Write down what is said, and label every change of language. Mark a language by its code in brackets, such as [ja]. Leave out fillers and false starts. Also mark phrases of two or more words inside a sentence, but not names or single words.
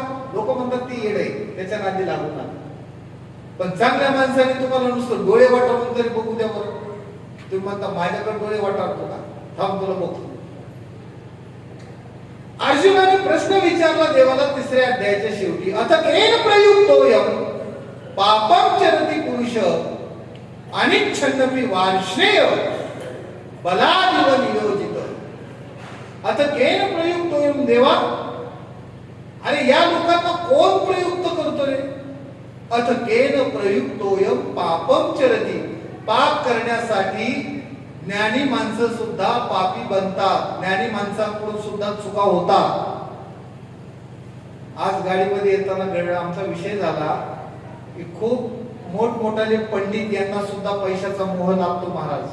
[mr] लोक म्हणतात ती येड आहे, त्याच्या नादी लागू नका. पण चांगल्या माणसाने तुम्हाला नुसतं डोळे वाटावून तरी बघू द्या बरं. तुम्ही म्हणता माझ्याकडे डोळे वाटावतो का? थांब तुला बघतो. अर्जुनाने प्रश्न विचारला देवाला 3ऱ्या अध्यायाच्या शेवटी, [sa] अथ केन प्रयुक्तोयम पापं चरति पुरुष अनिच्छन्नपि वार्ष्णेय बलादिव नियोजित. अथ केन प्रयुक्तोयम देवा, [mr] अरे या लोकांना कोण प्रयुक्त करतो रे? [sa] अथ केन प्रयुक्तोयम पापं चरति, [mr] पाप करण्यासाठी ज्ञानी माणसं सुद्धा पापी बनतात, ज्ञानी माणसांकडून सुद्धा चुका होतात. आज गाडीमध्ये येताना आमचा विषय झाला की खूप मोठमोठाले पंडित यांना सुद्धा पैशाचा मोह लागतो महाराज.